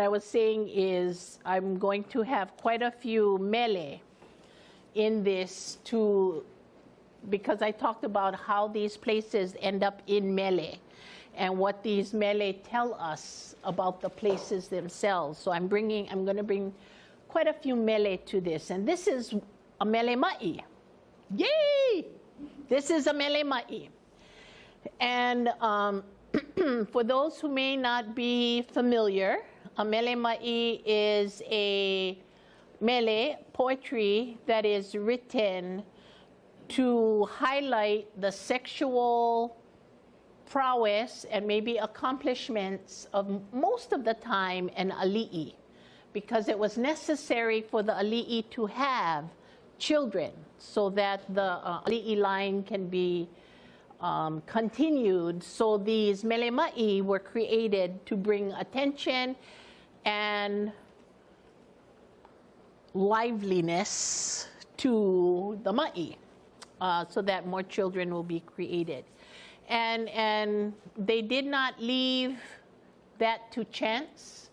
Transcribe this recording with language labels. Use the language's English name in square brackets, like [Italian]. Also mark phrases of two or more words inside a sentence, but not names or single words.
[English] was saying is I'm going to have quite a few mele in this because I talked about how these places end up in mele and what these mele tell us about the places themselves. So I'm going to bring quite a few mele to this. And this is a [Hawaiian] mele ma'i. [English] Yay! This is a [Hawaiian] mele ma'i. [English] And for those who may not be familiar, a [Hawaiian] mele ma'i [English] is a mele poetry that is written to highlight the sexual prowess and maybe accomplishments of most of the time an ali'i, because it was necessary for the ali'i to have children so that the ali'i line can be continued. So these [Hawaiian] mele ma'i [English] were created to bring attention and liveliness to the ma'i, so that more children will be created. And they did not leave that to chance.